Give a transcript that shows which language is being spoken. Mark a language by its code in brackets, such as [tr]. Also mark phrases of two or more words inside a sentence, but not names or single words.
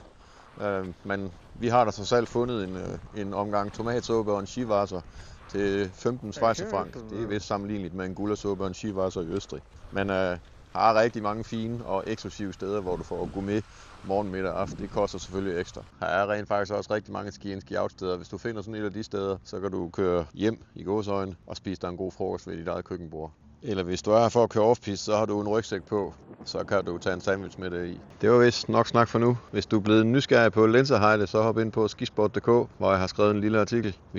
[da] Men vi har da så selv fundet en omgang tomatsuppe og en skiwasser til 15 schweizerfranc. Det er vist sammenligneligt med en gulersuppe og en skiwasser i Østrig. Men har rigtig mange fine og eksklusive steder, hvor du får gourmet morgen, middag og aften. Det koster selvfølgelig ekstra. Her er rent faktisk også rigtig mange ski-in-ski-out steder. Hvis du finder sådan et af de steder, så kan du køre hjem i gåseøjne og spise dig en god frokost ved dit eget køkkenbord. Eller hvis du er her for at køre off-piste, så har du en rygsæk på, så kan du tage en sandwich med det i. Det var vist nok snak for nu. Hvis du er blevet nysgerrig på Lenzerheide, så hop ind på skisport.dk, hvor jeg har skrevet en lille artikel.